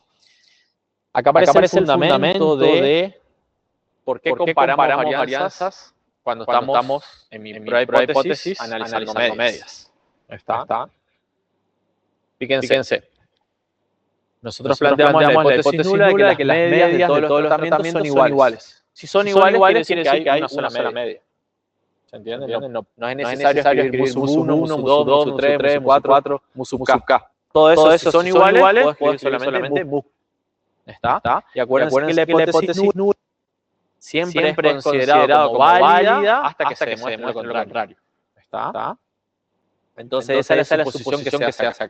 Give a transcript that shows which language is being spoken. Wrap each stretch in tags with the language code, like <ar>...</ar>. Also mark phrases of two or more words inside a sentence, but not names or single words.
<es>Acá aparece el fundamento de por qué comparamos varianzas cuando estamos en mi prueba de hipótesis analizando medias. ¿Está? Fíjense. Nosotros planteamos la hipótesis nula de que las medias de todos los tratamientos son iguales. Si son iguales, quiere decir que hay una sola media. ¿Se entiende? No es necesario escribir mu sub 1, mu sub 2, mu sub 3, mu sub 4, mu sub k. Todo eso, si son iguales, puedo escribir solamente mu. ¿Está? Y acuérdense que la hipótesis nula siempre es considerado como válida hasta que se demuestre lo contrario. ¿Está? Entonces esa es la suposición que se hace acá.</es>